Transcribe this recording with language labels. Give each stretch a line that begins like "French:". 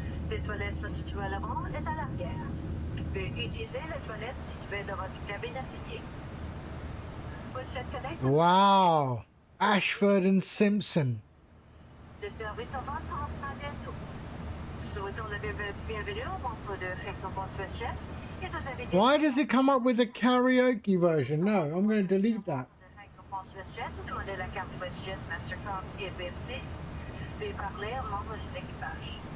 French: Les toilettes sont situées à l'avant et à l'arrière. Veuillez utiliser les toilettes situées dans votre cabine assignée.
English: WestJet Connect. Wow. Ashford and Simpson.
French: Le service en vente commencera bientôt. Nous souhaitons la bienvenue au membre de Récompense WestJet et aux invités.
English: Why does it come up with a karaoke version? No, I'm going to delete that.
French: Récompense WestJet, vous demandez la carte WestJet Mastercard et BFC. Veuillez parler aux membres de l'équipage.